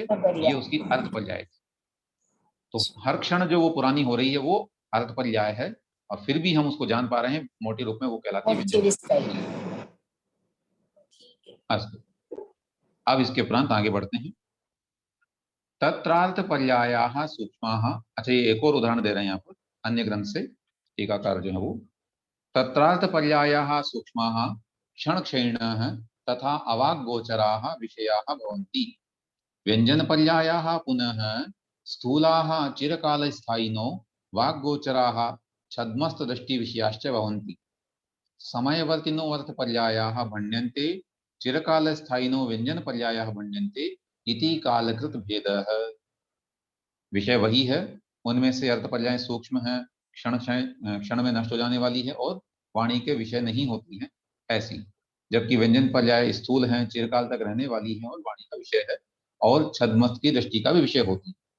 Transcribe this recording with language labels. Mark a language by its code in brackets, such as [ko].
[hi] सूक्ष्म पर्याय। ये उसकी अर्थ पर्याय। तो हर क्षण जो वो पुरानी हो रही है, वो अर्थ पर्याय है, और फिर भी हम उसको जान पा रहे हैं मोटे रूप में, वो कहलाती है और व्यंजन चिरस्थायी। ठीक है। पर्याय। अस्तु, अब इसके उपरांत आगे बढ़ते हैं। [sa] तत्रार्थ पर्यायाः सूक्ष्माः। [hi] अच्छा, ये एक और उदाहरण दे रहे हैं यहाँ पर अन्य ग्रंथ से, टीकाकार जो है वो। [sa] तत्रार्थ पर्यायाः सूक्ष्माः क्षण क्षयिणः तथा अवाक् गोचराः विषयाः भवन्ति। व्यंजन पर्यायाः पुनः स्थूलाः चिरकालस्थायिनो वाग्गोचराः छद्मस्त दृष्टि विषयाश्च भवन्ति। समयवर्तिनो अर्थ पर्यायाः भण्यन्ते, चिरकालस्थायिनो व्यंजन पर्यायाः भण्यन्ते इति कालकृत भेदः। [hi] विषय वही है, उनमें से अर्थ पर्याय सूक्ष्म है, क्षण क्षण में नष्ट हो जाने वाली है, और वाणी के विषय नहीं होती है ऐसी। जबकि व्यंजन पर्याय स्थूल है, चिरकाल तक रहने वाली है, और वाणी का विषय है, और छद्मस्त की दृष्टि का भी विषय होती है।